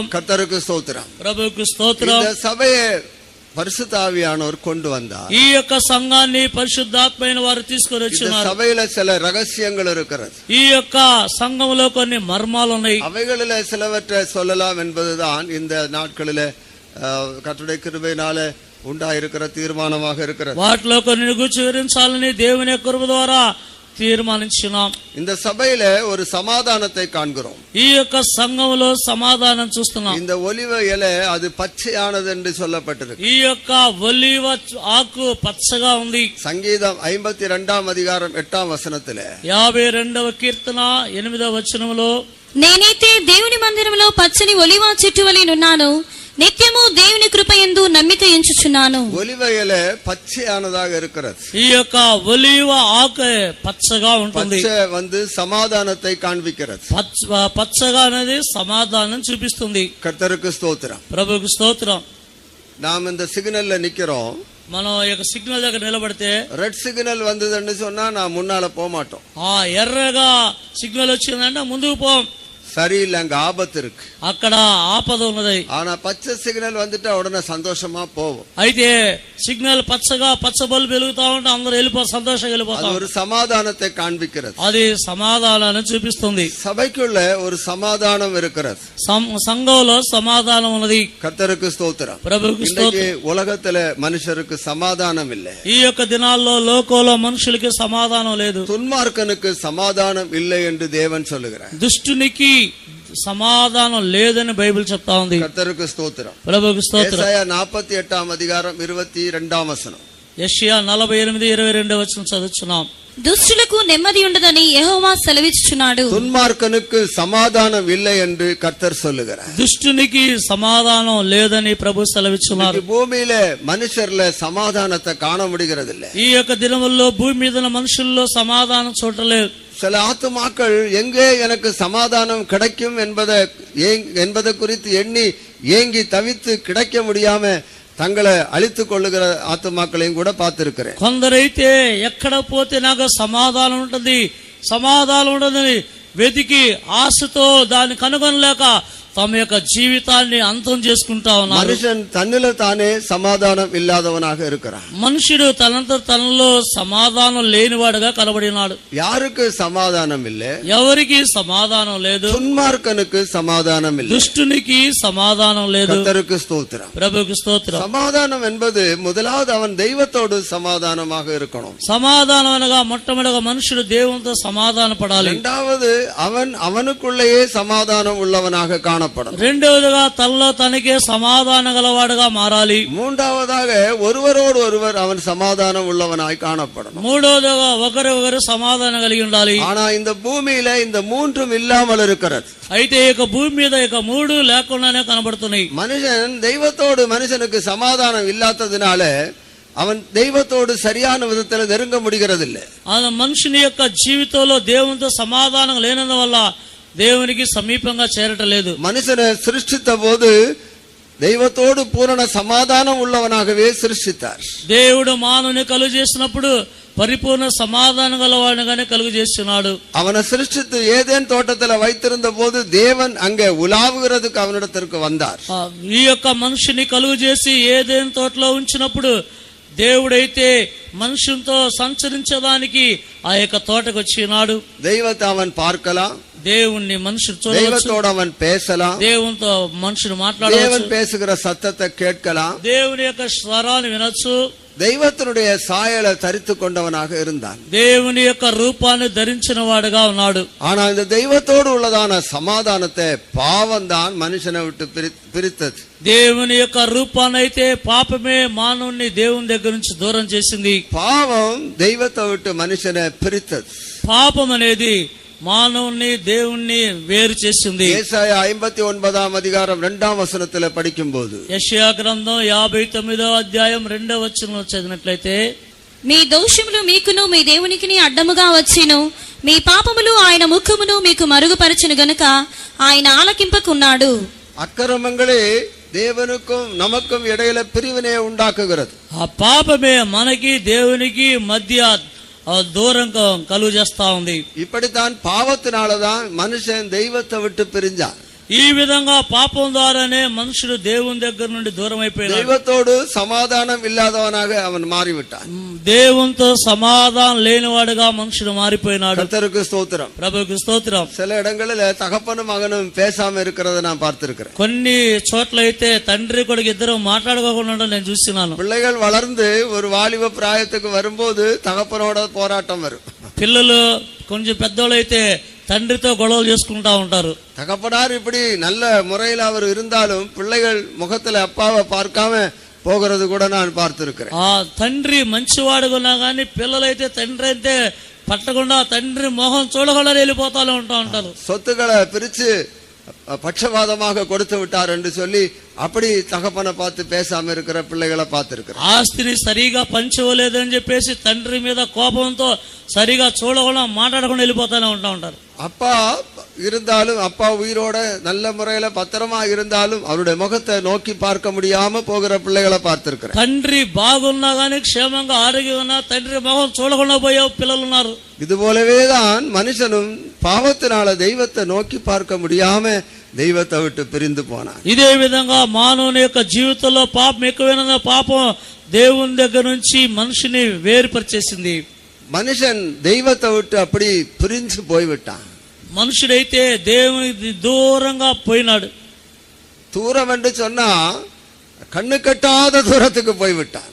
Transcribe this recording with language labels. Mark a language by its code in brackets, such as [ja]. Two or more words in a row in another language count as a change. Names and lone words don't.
[ta] கர்த்தருக்கு ஸ்தோத்திரம். [te] ప్రభువుకు స్తోత్రం. [ta] இந்த சபையை பரிசுத்த ஆவியானவர் கொண்டு வந்தார். [te] ఈ యొక్క సంఘాన్ని పరిశుద్ధాత్మైన వారు తీసుకొని [ta] இந்த [te] వచ్చినారు. [ta] சபையில சில ரகசியங்கள் இருக்கிறது. [te] ఈ యొక్క సంఘంలో కొన్ని మర్మాలు ఉన్నాయి. [ta] அவைகளில சிலவற்றை சொல்லலாம் என்பதுதான் இந்த நாட்களில கர்த்தருடைய கிருபையினால உண்டாயிருக்கிற தீர்மானமாக இருக்கிறது. [te] వాటిలో కొన్ని గురించి వివరించాలని దేవుని కృప ద్వారా తీర్మానించున్నాం. [ta] இந்த சபையில ஒரு சமாதானத்தை காண்கிறோம். [te] ఈ యొక్క సంఘంలో సమాధానం చూస్తున్నాం. [ta] இந்த ஒலிவ இலை அது பச்சையானது என்று சொல்லப்பட்டிருக்கு. [te] ఈ యొక్క ఒలీవ ఆకు పచ్చగా ఉంది. [ta] சங்கீதம் 52ஆம் அதிகாரம் 8ஆம் வசனத்திலே [te] 52వ కీర్తన 8వ వచనంలో నేనైతే దేవుని మందిరంలో పచ్చని ఒలివ చెట్టు వలె నున్నాను. నిత్యము దేవుని కృపయందు నమ్మిక ఎంచుచున్నాను. [ta] ஒலிவ இலை பச்சையானதாக இருக்கிறது. [te] ఈ యొక్క ఒలీవ ఆకు పచ్చగా ఉంటుంది. [ta] பச்சை வந்து சமாதானத்தை காண்பிக்கிறது. [te] పచ్చగా అనేది సమాధానం చూపిస్తుంది. [ta] கர்த்தருக்கு ஸ்தோத்திரம். [te] ప్రభువుకు స్తోత్రం. [ta] நாம் இந்த சிக்னல்ல நிக்கிறோம். [te] మనం ఈ యొక్క సిగ్నల్ దగ్గర నిలబడితే [en] red signal [ta] வந்ததுன்னு சொன்னா நான் முன்னால போக மாட்டோம். [te] ఎర్రగా సిగ్నల్ వచ్చిందంటే ముందుకు పోం. [ta] சரியில்லை, அங்க ஆபத்து இருக்கு. [te] అక్కడ ఆపద ఉన్నది. [ta] ஆனா பச்சை சிக்னல் வந்துட்டா உடனே சந்தோஷமா போவோம். [te] అయితే సిగ్నల్ పచ్చగా పచ్చ బల్బు వెలుగుతా ఉంటే అందరూ సంతోషంగా [ta] அது [te] వెళ్ళిపోతాం. [ta] ஒரு சமாதானத்தை காண்பிக்கிறது. [te] అది సమాధానాన్ని చూపిస్తుంది. [ta] சபைக்குள்ள ஒரு சமாதானம் இருக்கிறது. [te] సంఘంలో సమాధానం ఉన్నది. [ta] கர்த்தருக்கு ஸ்தோத்திரம். [te] ప్రభువుకు [ta] இன்னைக்கு [te] స్తోత్రం. [ta] உலகத்துல மனுஷருக்கு சமாதானம் இல்லை. [te] ఈ యొక్క దినాల్లో లోకంలో మనుషులకి సమాధానం లేదు. [ta] துன்மார்க்கனுக்கு சமாதானம் இல்லை என்று தேவன் சொல்லுகிறார். [te] దుష్టునికి సమాధానం లేదని బైబిల్ చెప్తా ఉంది. [ta] கர்த்தருக்கு ஸ்தோத்திரம். [te] ప్రభువుకు స్తోత్రం. [ta] ஏசாயா 48 அதிகாரம் 22 வசனம். [te] యెషయా 48:22 వచనం చదువుచున్నాం. దుష్టులకు నెమ్మది ఉండదని యెహోవా సెలవిచ్చుచున్నాడు. [ta] துன்மார்க்கனுக்கு சமாதானம் இல்லை என்று கர்த்தர் சொல்லுகிறார். [te] దుష్టునికి సమాధానం లేదని ప్రభు సెలవిచ్చున్నారు. [ta] பூமியில மனுஷர்ல சமாதானத்தை காண முடிகிறது இல்ல. [te] ఈ యొక్క దినముల్లో భూమి మీద మనుషుల్లో సమాధానం చూడలేదు. [ta] சில ஆத்துமாக்கள் எங்கே எனக்கு சமாதானம் கிடைக்கும் என்பதை குறித்து எண்ணி ஏங்கி தவித்து கிடைக்க முடியாம தங்களை அழித்துக் கொள்ளுகிற ஆத்துமாக்களையும் கூட பார்த்திருக்கிறேன். [te] కొందరైతే ఎక్కడ పోతే నాకు సమాధానం ఉంటుందని వెతికి ఆశతో దాన్ని కనుగొనలేక తమ యొక్క జీవితాన్ని అంతం చేసుకుంటా ఉన్నారు. [ta] மனுஷன் தன்னுள்ளே தானே சமாதானம் இல்லாதவனாக இருக்கிறான். [te] మనుషుడు తనలో సమాధానం లేనివాడుగా కనబడినాడు. [ta] யாருக்கு சமாதானம் இல்லை? [te] ఎవరికి సమాధానం లేదు. [ta] துன்மார்க்கனுக்கு சமாதானம் இல்லை. [te] దుష్టునికి సమాధానం లేదు. [ta] கர்த்தருக்கு ஸ்தோத்திரம். [te] ప్రభువుకు స్తోత్రం. [ta] சமாதானம் என்பது முதலாவது அவன் தெய்வத்தோடு சமாதானமாக இருக்கணும். [te] సమాధానం అనగా మొట్టమొదటిగా మనుషుడు దేవునితో సమాధాన పడాలి. [ta] இரண்டாவது அவனுக்குள்ளேயே சமாதானம் உள்ளவனாக காண [te] రెండవదిగా తనలో తనకే సమాధానం గలవాడుగా మారాలి. [ta] மூன்றாவதாக ஒருவரோடு ஒருவர் அவன் சமாதானம் உள்ளவனாய் காணப்படும். [te] మూడవదిగా ఒకరు సమాధానం కలిగి ఉండాలి. [ta] ஆனா இந்த பூமியில இந்த மூன்றும் இல்லாமல் இருக்கிறது. [te] అయితే ఇక భూమి మీద ఇక మూడు లేకుండానే కనబడుతున్నాయి. [ta] மனுஷன் தெய்வத்தோடு மனுஷனுக்கு சமாதானம் இல்லாததினால அவன் தெய்வத்தோடு சரியான விதத்தில் நெருங்க முடிகிறது இல்லை. [te] మనుషుని యొక్క జీవితంలో దేవునితో సమాధానం లేనందువల్ల దేవునికి సమీపంగా చేరటం లేదు. [ta] மனுஷனை சிருஷ்டித்த போது தெய்வத்தோடு பூரண சமாதானம் உள்ளவனாகவே சிருஷ்டித்தார். [te] దేవుడు మానవుని కలుగు చేసినప్పుడు పరిపూర్ణ సమాధానం గలవాడిగానే కలుగు చేస్తున్నాడు. [ta] அவனை சிருஷ்டித்து ஏதேன் தோட்டத்தில் வைத்திருந்த போது தேவன் அங்கே உலாவுகிறதுக்கு அவனிடத்திற்கு வந்தார். [te] ఈ యొక్క మనుషుని కలుగు చేసి ఏదైనా తోటలో ఉంచినప్పుడు దేవుడైతే మనుషులతో సంచరించడానికి ఆ యొక్క తోటకు వచ్చినాడు. [ta] தெய்வத்தை அவன் பார்க்கலாம், [te] దేవుణ్ణి మనుషుడు చూడవచ్చు, [ta] தெய்வத்தோடு அவன் பேசலாம், [te] దేవునితో మనుషుడు మాట్లాడవచ్చు, [ta] தேவன் பேசுகிற சத்தத்தை கேட்கலாம், [te] దేవుని యొక్క స్వరాన్ని వినొచ్చు. [ta] தெய்வத்தினுடைய சாயலை தரித்து கொண்டவனாக இருந்தான். [te] దేవుని యొక్క రూపాన్ని ధరించిన వాడుగా ఉన్నాడు. [ta] ஆனா இந்த தெய்வத்தோடு உள்ளதான சமாதானத்தை பாவம் தான் மனுஷனை விட்டு பிரித்தது. [te] దేవుని యొక్క రూపాన్ని అయితే పాపమే మానవుని దేవుని దగ్గర నుంచి దూరం చేసింది. [ta] பாவம் தெய்வத்தை விட்டு மனுஷனை பிரித்தது. [te] పాపం అనేది మానవుని దేవుణ్ణి వేరు చేసింది. [ta] ஏசாயா 59 அதிகாரம் 2 வசனத்தில் படிக்கும்போது, [te] యెషయా గ్రంథం 59వ అధ్యాయం 2వ వచనం చదివినట్లయితే, మీ దోషములు మీకును మీ దేవునికిని అడ్డముగా వచ్చిను, మీ పాపములు ఆయన ముఖమును మీకు మరుగుపరచును గనుక ఆయన ఆలకింపకున్నాడు. [ta] அக்கிரமங்களே தேவனுக்கும் நமக்கும் இடையில பிரிவினை உண்டாக்குகிறது. [te] ఆ పాపమే మనకి దేవునికి మధ్య దూరం కలుగు చేస్తా ఉంది. [ta] இப்படித்தான் பாவத்தினாலதான் மனுஷன் தெய்வத்தை விட்டு பிரிஞ்சான். [te] ఈ విధంగా పాపం ద్వారానే మనుషుడు దేవుని దగ్గర నుండి దూరం అయిపోయాడు. [ta] தெய்வத்தோடு சமாதானம் இல்லாதவனாக அவன் மாறிவிட்டான். [te] దేవునితో సమాధానం లేనివాడుగా మనుషుడు మారిపోయినాడు. [ta] கர்த்தருக்கு ஸ்தோத்திரம். [te] ప్రభువుకు స్తోత్రం. [ta] சில இடங்களில் தகப்பனும் மகனும் பேசாம இருக்கிறத நான் பார்த்திருக்கிறேன். [te] కొన్ని చోట్ల అయితే తండ్రి కొడుకు ఇద్దరు మాట్లాడుకోకుండా నేను చూస్తున్నాను. [ta] பிள்ளைகள் வளர்ந்து ஒரு வாலிப பிராயத்துக்கு வரும்போது தகப்பனோட போராட்டம் வரும். [te] పిల్లలు కొంచెం పెద్దోళ్ళు అయితే తండ్రితో గొడవలు చేసుకుంటా ఉంటారు. [ta] தகப்பனார் இப்படி நல்ல முறையில் அவர் இருந்தாலும் பிள்ளைகள் முகத்துல அப்பாவை பார்க்காம போகிறது கூட நான் பார்த்திருக்கிறேன். [te] ఆ తండ్రి మంచివాడుకున్నా గానీ పిల్లలైతే తండ్రి అయితే పట్టకుండా తండ్రి మొహం చూడకుండా వెళ్ళిపోతా ఉంటారు. [ta] சொத்துக்களை பிரிச்சு பட்சபாதமாக கொடுத்து விட்டார் என்று சொல்லி அப்படி தகப்பனை பார்த்து பேசாம இருக்கிற பிள்ளைகளை பார்த்திருக்கிறேன். [te] ఆస్తిని సరిగా పంచవలేదని చెప్పేసి తండ్రి మీద కోపంతో సరిగా చూడకుండా మాట్లాడకుండా వెళ్ళిపోతానే ఉంటారు. [ta] அப்பா இருந்தாலும் அப்பா உயிரோட நல்ல முறையில பத்திரமா இருந்தாலும் அவருடைய முகத்தை நோக்கி பார்க்க முடியாம போகிற பிள்ளைகளை பார்த்திருக்கிறேன். [te] తండ్రి బాగున్నా గానీ క్షేమంగా ఆరోగ్యంగా ఉన్నా తండ్రి మొహం చూడకుండా పోయే పిల్లలు ఉన్నారు. [ta] இது போலவேதான் மனுஷனும் பாவத்தினால தெய்வத்தை நோக்கி பார்க்க முடியாம தெய்வத்தை விட்டு பிரிந்து போனான். [te] ఇదే విధంగా మానవుని యొక్క జీవితంలో పాపం ఎక్కువైన పాపం దేవుని దగ్గర నుంచి మనిషిని వేరుపరిచేసింది. [ta] மனுஷன் தெய்வத்தை விட்டு அப்படி பிரிஞ்சு போய்விட்டான். [te] మనుషుడైతే దేవునికి దూరంగా పోయినాడు. [ta] தூரம் என்று சொன்னா கண்ணு கட்டாத தூரத்துக்கு போய்விட்டான்.